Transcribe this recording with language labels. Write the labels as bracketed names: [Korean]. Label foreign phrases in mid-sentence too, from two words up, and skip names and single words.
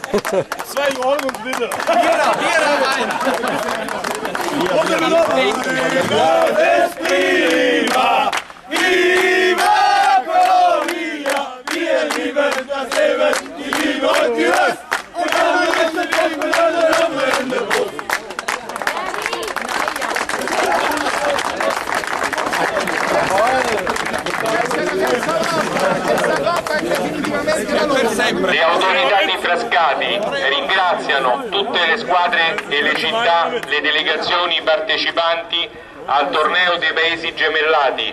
[German] 2 Ordnung bitte. [Spanish] Viva, viva Colombia, [German] wir lieben das Leben, die Liebe und die Lust. Und alle Menschen leben miteinander am Ende. [Italian] Le autorità di Frascati ringraziano tutte le squadre e le città, le delegazioni partecipanti al torneo dei paesi gemellati.